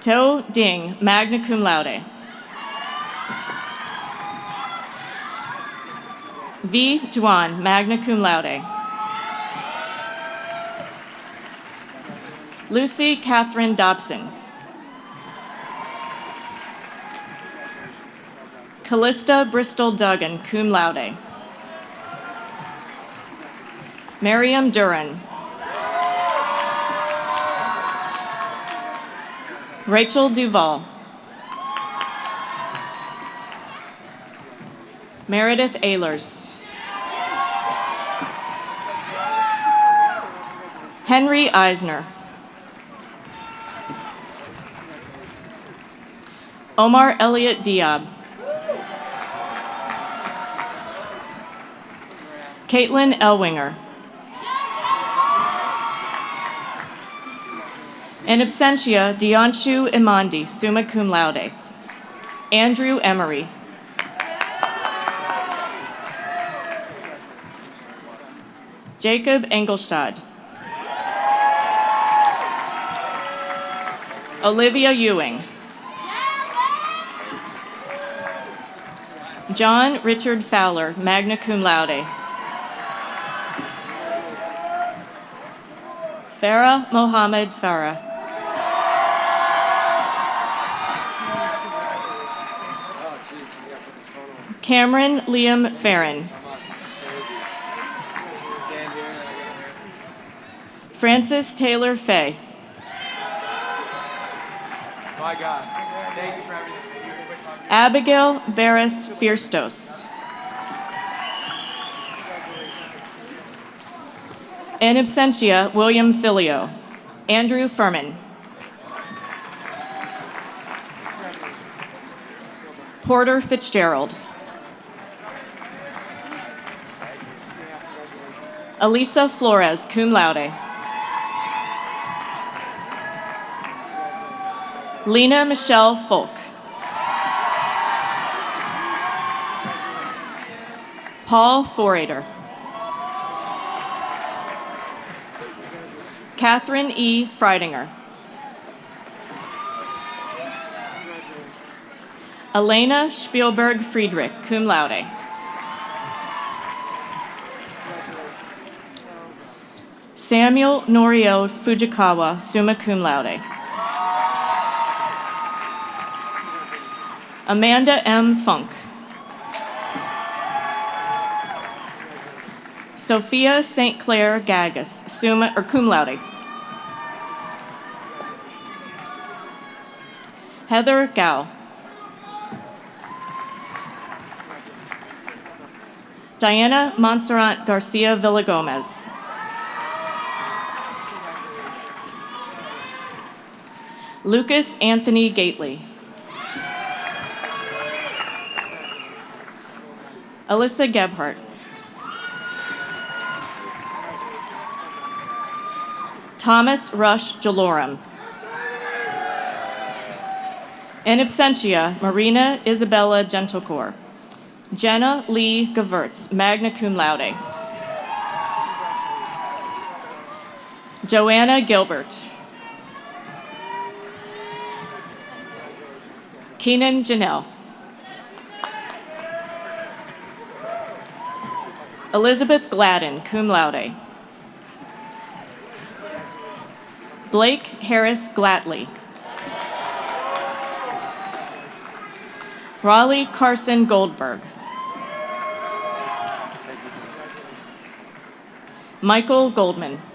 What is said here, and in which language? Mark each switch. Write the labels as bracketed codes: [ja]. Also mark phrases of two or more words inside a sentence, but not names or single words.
[en] To Ding, [la] magna cum laude. [en] V. Duan, [la] magna cum laude. [en] Lucy Catherine Dobson. Callista Bristol Duggan, [la] cum laude. [en] Miriam Duran. Rachel Duval. Meredith Ehlers. Henry Eisner. Omar Elliott Diab. Caitlin Elwinger. [la] In absentia, [en] Dionshu Imandi, [la] summa cum laude. [en] Andrew Emery. Jacob Engelstad. Olivia Ewing. John Richard Fowler, [la] magna cum laude. [en] Farah Mohammed Farah. Cameron Liam Farron. Francis Taylor Fay. My God. Thank you for everything. Abigail Barris Firstos. [la] In absentia, [en] William Filio. Andrew Furman. Porter Fitzgerald. Elisa Flores, [la] cum laude. [en] Lena Michelle Folk. Paul Forader. Catherine E. Freidinger. Elena Spielberg Friedrich, [la] cum laude. [en] Samuel Norio Fujikawa, [la] summa cum laude. [en] Amanda M. Funk. Sophia St. Clair Gagas, summa or [la] cum laude. [en] Heather Gao. Diana Montserrat Garcia Villagomez. Lucas Anthony Gately. Alyssa Gebhardt. Thomas Rush Jalorum. [la] In absentia, [en] Marina Isabella Gentlecore. Jenna Lee Gewurz, [la] magna cum laude. [en] Joanna Gilbert. Keenan Janelle. Elizabeth Gladden, [la] cum laude. [en] Blake Harris Glatley. Raleigh Carson Goldberg. Michael Goldman.